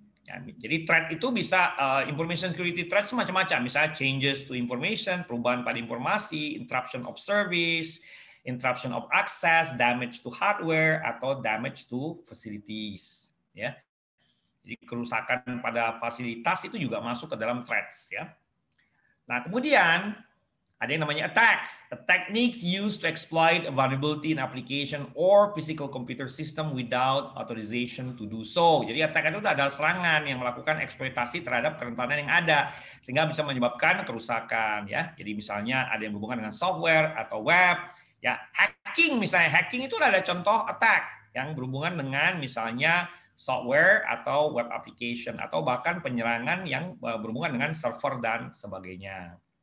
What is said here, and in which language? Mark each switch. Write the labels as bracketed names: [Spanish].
[Indonesian] Jadi [English] threat [Indonesian] itu bisa [English] information security threat [Indonesian] semacam-macam, misalnya [English] changes to information, [Indonesian] perubahan pada informasi, [English] interruption of service, interruption of access, damage to hardware, [Indonesian] atau [English] damage to facilities. [Indonesian] Ya, jadi kerusakan pada fasilitas itu juga masuk ke dalam threats. Ya. Nah, kemudian ada yang namanya attacks. [English] Techniques used to exploit a vulnerability in application or physical computer system without authorization to do so. [Indonesian] Jadi attack itu adalah serangan yang melakukan eksploitasi terhadap kerentanan yang ada sehingga bisa menyebabkan kerusakan, ya. Jadi misalnya ada yang berhubungan dengan software atau web, ya. Hacking misalnya, hacking itu ada contoh attack yang berhubungan dengan misalnya software atau web application atau bahkan penyerangan yang berhubungan dengan server dan sebagainya.